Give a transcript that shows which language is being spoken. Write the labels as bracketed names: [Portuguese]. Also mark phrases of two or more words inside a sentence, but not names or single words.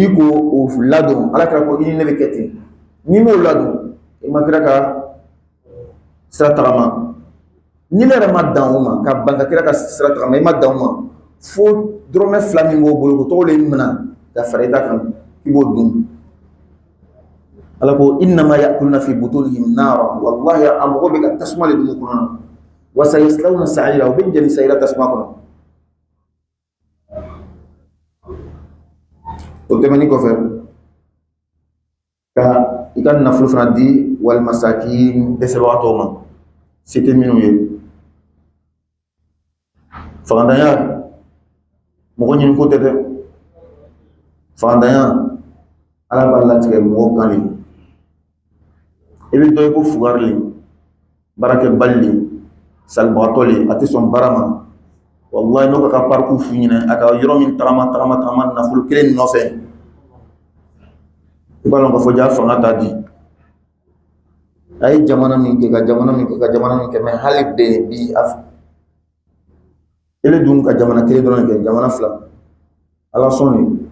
[Bambara] ko o ladon ala kira ko i ni ne bɛ kɛ ten n'i m'o ladon i ma kira ka sira tagama ni ne yɛrɛ ma dan o ma ka ban ka kira ka sira tagama i ma dan o ma fo dɔrɔmɛ 2 min b'o bolo ko tɔgɔ le minɛ ka fara i ta kan i b'o dun ala ko [Arabic] إنما يأكلون في بطونهم نارا [Bambara] wallahi a mɔgɔ bɛ ka tasuma le dun kɔnɔ na [Arabic] وسيصلون سعيرا [Bambara] u bɛ jɛni sayira tasuma kɔnɔ o tɛmɛni kɔfɛ ka i ka nafolo fana di walimasakin dɛsɛbagatɔw ma se tɛ minnu ye fagandanya mɔgɔ ɲini ko tɛ dɛ fagandanya ala b'a latigɛ mɔgɔw kan de i bɛ dɔ ye ko fugari le baarakɛbali le salibagatɔ le a tɛ sɔn baara ma wallahi n'o ka parcours f'u ɲɛna a ka yɔrɔ min tagama nafolo kelen nɔfɛ i b'a dɔn k'a fɔ ja fanga t'a di a ye jamana min kɛ ka jamana min kɛ mɛ hali bi ele dun ka jamana kelen dɔrɔn kɛ jamana 2 ala sɔn de